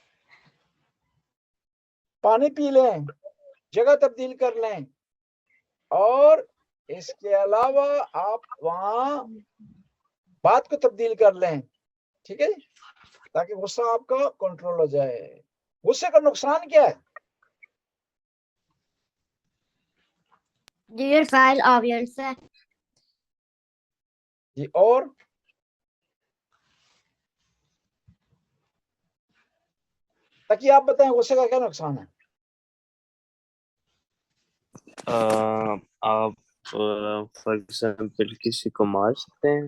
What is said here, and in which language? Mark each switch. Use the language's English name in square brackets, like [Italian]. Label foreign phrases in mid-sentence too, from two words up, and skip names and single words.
[Urdu] پانی پی لیں، جگہ تبدیل کر لیں، اور اس کے علاوہ آپ وہاں بات کو تبدیل کر لیں. ٹھیک ہے، تاکہ غصہ آپ کا کنٹرول ہو جائے. غصے کا نقصان کیا ہے؟ [Norwegian] Dyr feil avgjørelse. [Urdu] جی، اور تاکہ آپ بتائیں غصے کا کیا نقصان ہے؟ آپ [English] for example [Urdu] کسی کو مار سکتے ہیں،